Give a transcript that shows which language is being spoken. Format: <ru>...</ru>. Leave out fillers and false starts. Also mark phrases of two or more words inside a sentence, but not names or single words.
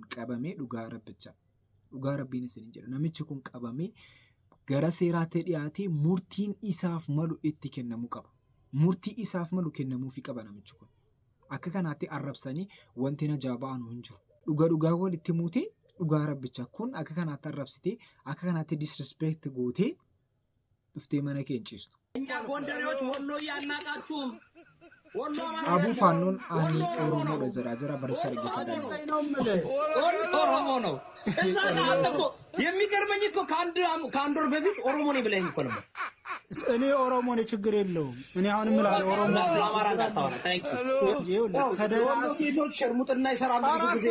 <om>qabamee dhugaa rabbiin isin jedha namichi kun qabamee gara seeraatti dhiyaatee murtiin isaaf malu itti kennamuu qaba murtii isaaf malu kennamuufi qaba namichi kun akka kanaatti arrabsanii wanti na jaaba'an hin jiru dhugaa walitti muutee dhugaa rabbicha kun akka kanaatti arrabsitee akka kanaatti disrespect gootee dhuftee mana keencistu Abu Fannoon ani Oromoodha jira baricha dhaggeeffadhaan</om> <am>ኦሮሞ ነው እዛ ነው የሚገርመኝ እኮ ከአንድ ወር በፊት ኦሮሞ ነኝ ብለኸኝ እኮ ነበር እኔ ኦሮሞ ነኝ ችግር የለውም። እኔ አሁን ምን አለ ኦሮሞ አማራ እንዳታወራ ከደራሲ ሴቶች ሸርሙጥና ይሰራሉ ብዙ ጊዜ</am>